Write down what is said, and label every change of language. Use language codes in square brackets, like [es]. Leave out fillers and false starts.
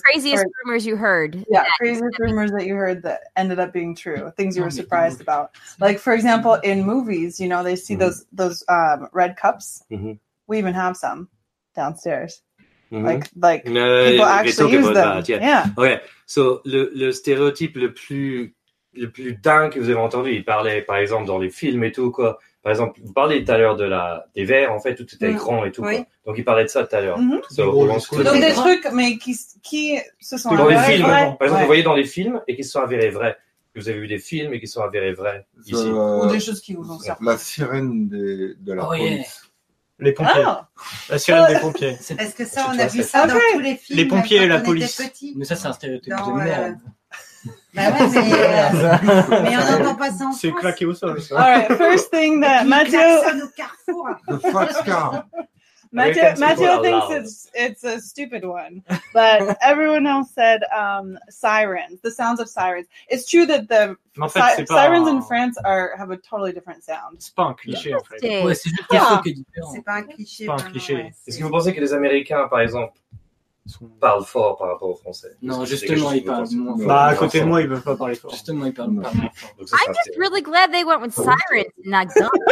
[en] craziest rumors you heard. Yeah, craziest rumors that you heard that ended up being true. Things you were surprised about. Like for example, in movies, they see those red cups. We even have some downstairs. Like people actually use them. Yeah. Okay. [fr] So le stéréotype le plus dingue que vous avez entendu, il parlait par exemple dans les films et tout quoi. Par exemple, vous parliez tout à l'heure des verres en fait, tout était écran et tout quoi. Donc il parlait de ça tout à l'heure. Donc des trucs mais qui se sont dans les films. Par exemple, vous voyez dans les films et qui se sont avérés vrais. Vous avez vu des films et qui sont avérés vrais ici. Ou des choses qui vous ont sorti. La sirène de la police. Les pompiers. La sirène des pompiers. Est-ce que ça, on a vu ça dans tous les films? Les pompiers et la police. Mais ça, c'est un stéréotype de merde. Bah ouais, mais on n'entend pas ça en France. C'est claqué au sol, ça. [en] All right, first thing that Mathieu... The Fox car. Mathieu thinks it's a stupid one, but everyone else said sirens, the sounds of sirens. It's true that the sirens in France have a totally different sound. [fr] C'est pas un cliché en fait. Ouais, c'est juste un truc qui est différent. C'est pas un cliché. C'est pas un cliché. Ouais. Est-ce que vous pensez que les Américains, par exemple, parlent fort par rapport aux Français? Non, justement, ils parlent moins fort. Bah, à côté de moi, ils peuvent pas parler fort. Justement, ils parlent moins fort. [en] I'm just really glad they went with sirens, not guns.